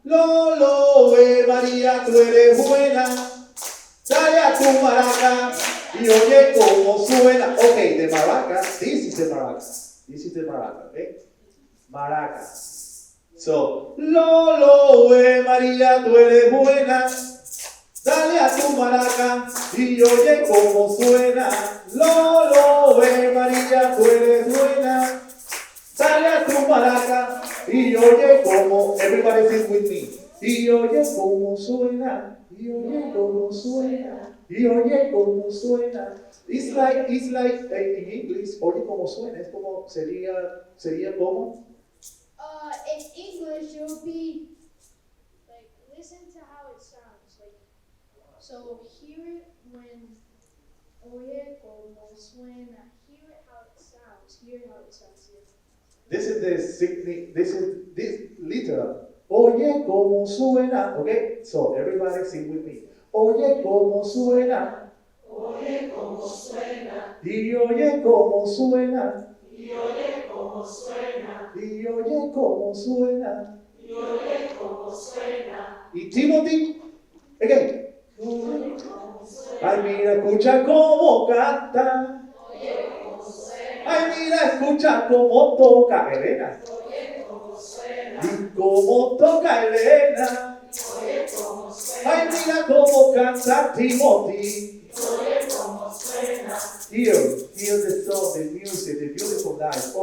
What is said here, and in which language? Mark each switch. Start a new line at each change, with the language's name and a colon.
Spanish: Loloe, María, tú eres buena, dale a tu maraca y oye cómo suena.
English: Okay, the maraca, this is the maraca, okay? Maraca.
Spanish: So, Loloe, María, tú eres buena, dale a tu maraca y oye cómo suena. Loloe, María, tú eres buena, dale a tu maraca y oye cómo,
English: everybody sing with me.
Spanish: Y oye cómo suena, y oye cómo suena, y oye cómo suena.
English: It's like in English,
Spanish: oye cómo suena, es como, sería como.
English: In English, it would be like listen to how it sounds. Like so, hear it when
Spanish: oye como suena.
English: Hear it how it sounds. Hear how it sounds. Here. This is this literal.
Spanish: Oye cómo suena,
English: okay? So everybody sing with me.
Spanish: Oye cómo suena. Oye cómo suena, Y oye cómo suena. y oye cómo suena, Y oye cómo suena. y oye cómo suena. Y Timothy, again. Oye cómo suena, Ay, mira, escucha cómo canta. oye cómo suena, Ay, mira, escucha cómo toca Elena. oye cómo suena, Y cómo toca Elena. oye cómo suena, Ay, mira cómo canta Timothy. oye cómo suena.
English: Hear the song, the music, the beautiful life.